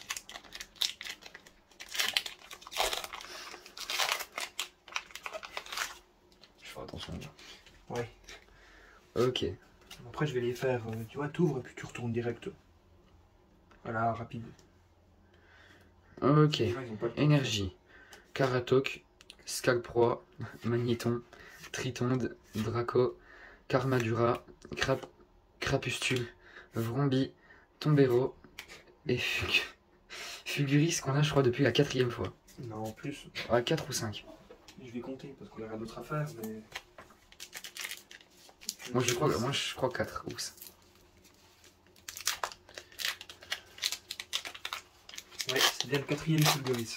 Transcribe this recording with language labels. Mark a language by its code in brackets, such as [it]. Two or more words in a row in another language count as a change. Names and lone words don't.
[fr] Je ferai attention là. Ouais. Ok. Après, je vais les faire. Tu vois, t'ouvres et puis tu retournes direct. Voilà, rapide. Ok. Les gens, ils ont pas le temps. Énergie. Karatok, Scalproie, Magnéton, Tritonde, Draco, Carmadura, Crapustule, Vrombi, Tombero et Fuguris qu'on a je crois depuis la 4e fois. Non, en plus. Ouais, 4 ou 5. Je vais compter parce qu'on a rien d'autre à faire, mais... Moi je crois 4 ou 5. Ouais, c'est bien le 4e Fulguris.